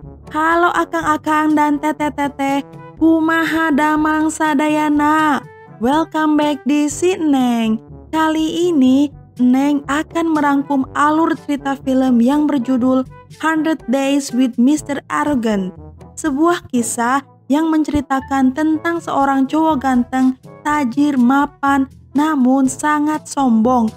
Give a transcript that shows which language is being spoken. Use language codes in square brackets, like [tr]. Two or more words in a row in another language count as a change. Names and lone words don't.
[su] Halo akang-akang dan teteh-teteh, kumaha damang sadayana. [en] Welcome back [id] di Si Neng. Kali ini Neng akan merangkum alur cerita film yang berjudul 100 Days with Mr. Arrogant. Sebuah kisah yang menceritakan tentang seorang cowok ganteng, tajir, mapan, namun sangat sombong.